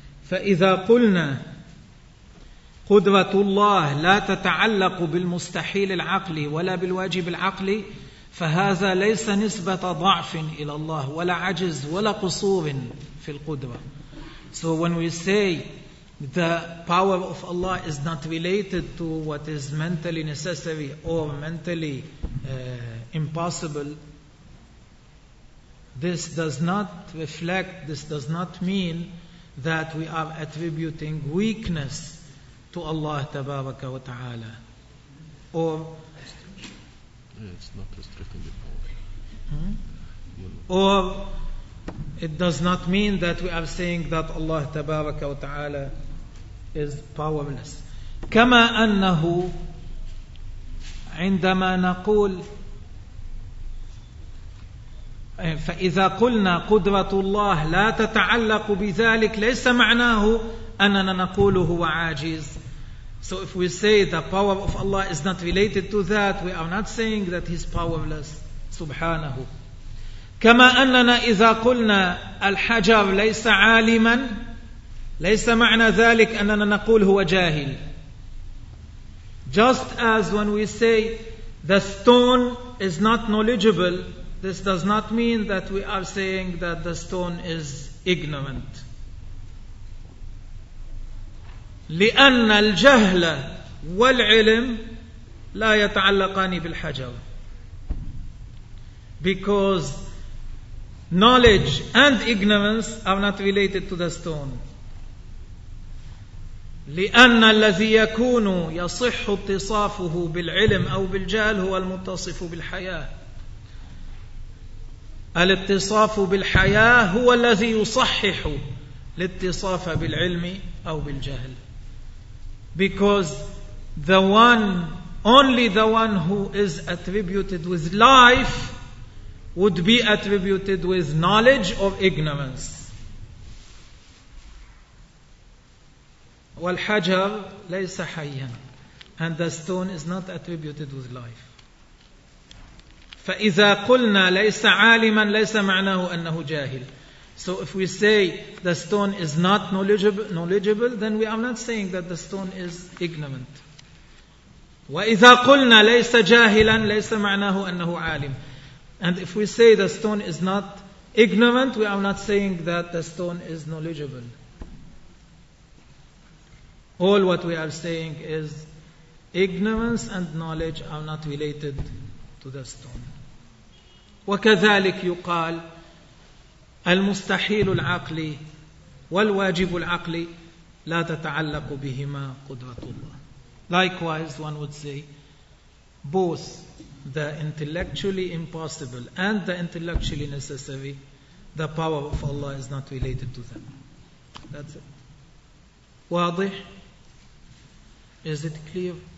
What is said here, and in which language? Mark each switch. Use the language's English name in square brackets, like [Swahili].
[Arabic] فإذا قلنا قدرة الله لا تتعلق بالمستحيل العقلي ولا بالواجب العقلي، فهذا ليس نسبة ضعف إلى الله ولا عجز ولا قصور في القدرة. [English] So when we say the power of Allah is not related to what is mentally necessary or mentally impossible, this does not reflect, this does not mean that we are attributing weakness to Allah Tabaraka wa Ta'ala. Or it's not restricting the power. Or it does not mean that we are saying that Allah Tabaraka wa Ta'ala is powerless. [Arabic] كما أنه عندما نقول فإذا قلنا قدرة الله لا تتعلق بذلك ليس معناه أننا نقول هو عاجز. [English] So if we say the power of Allah is not related to that, we are not saying that He is powerless. [Arabic] Subhanahu. كما أننا إذا قلنا الحجر ليس عالما ليس معنى ذلك أننا نقول هو جاهل. [English] Just as when we say the stone is not knowledgeable, this does not mean that we are saying that the stone is ignorant. [Arabic] لأن الجهل والعلم لا يتعلقان بالحجر. [English] Because knowledge and ignorance are not related to the stone. [Arabic] لأن الذي يكون يصح اتصافه بالعلم أو بالجهل هو المتصف بالحياة. الاتصاف بالحياة هو الذي يصحح الاتصاف بالعلم أو بالجهل. [English] Because the one, only the one who is attributed with life would be attributed with knowledge or ignorance. [Arabic] والحجر ليس حيا. [English] And the stone is not attributed with life. [Arabic] فإذا قلنا ليس عالما ليس معناه أنه جاهل. [English] So if we say the stone is not knowledgeable, then we are not saying that the stone is ignorant. [Arabic] وإذا قلنا ليس جاهلا ليس معناه أنه عالم. [English] And if we say the stone is not ignorant, we are not saying that the stone is knowledgeable. All what we are saying is ignorance and knowledge are not related to the stone. [Arabic] وكذلك يقال المستحيل العقلي والواجب العقلي لا تتعلق بهما قدرة الله. [English] Likewise, one would say both the intellectually impossible and the intellectually necessary, the power of Allah is not related to them. That's it. [Arabic] واضح؟ [English] Is it clear?